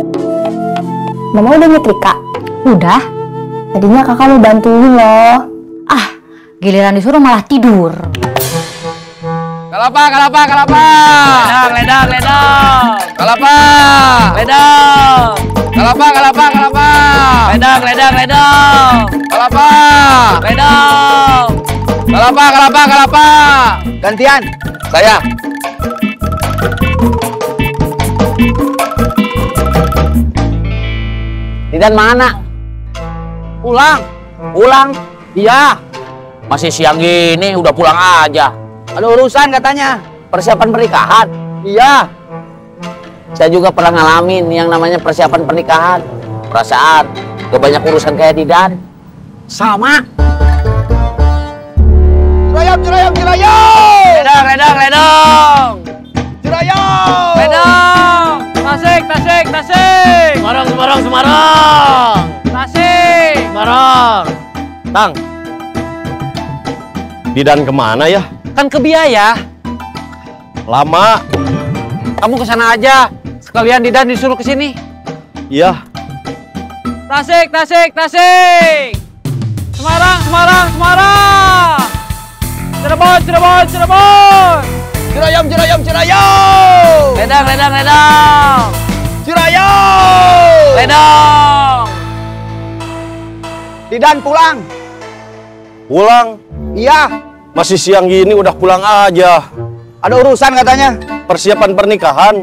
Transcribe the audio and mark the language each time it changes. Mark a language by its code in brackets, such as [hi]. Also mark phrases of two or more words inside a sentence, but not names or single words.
[id] Mama udah nyetrika? Udah. Tadinya kakak mau bantuin loh. Ah, Giliran disuruh malah tidur. Kelapa, kelapa, kelapa. Ledang, ledang, ledang. Kelapa. Ledang. Kelapa, kelapa, kelapa. Ledang, ledang, ledang. Kelapa. Ledang. Kelapa, kelapa, kelapa. Gantian. Saya. Didan mana? Pulang. Pulang? Iya. Masih siang gini udah pulang aja. Ada urusan katanya. Persiapan pernikahan. Iya. Saya juga pernah ngalamin yang namanya persiapan pernikahan. Perasaan gak banyak urusan kayak Didan. Sama. Cirayam, cirayam, cirayam. Ledang, ledang, ledang. Cirayam. Ledang. Tasik, tasik, tasik. Semarang, Semarang, Semarang. Tasik. Semarang. Tang, Didan kemana ya? Kan ke Biaya. Lama. Kamu kesana aja. Sekalian Didan disuruh ke sini. Iya. Tasik, tasik, tasik. Semarang, Semarang, Semarang. Cirebon, Cirebon, Cirebon. Cirayam, cirayam, cirayam. Ledang, ledang, ledang. Cirayam. Ledang. Didan pulang. Pulang? Iya. Masih siang gini udah pulang aja. Ada urusan katanya. Persiapan pernikahan.